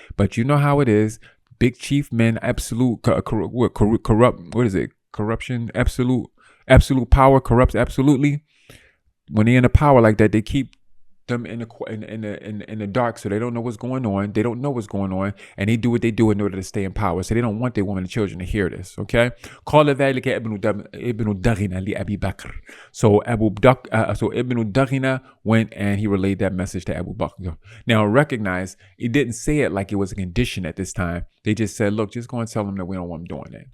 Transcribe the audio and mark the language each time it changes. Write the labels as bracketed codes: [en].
[en] But you know how it is. Big chief men, absolute corrupt. What is it? Corruption. Absolute power corrupts absolutely. When they're in a power like that, they keep them in the dark, so they don't know what's going on. They don't know what's going on, and they do what they do in order to stay in power. So they don't want their women and children to hear this. Okay. [ar] قال ذلك ابن دغنة لأبي بكر. [en] So Ibn Daghina went and he relayed that message to Abu Bakr. Now recognize, it didn't say it like it was a condition at this time. They just said, look, just go and tell them that we don't want them doing that.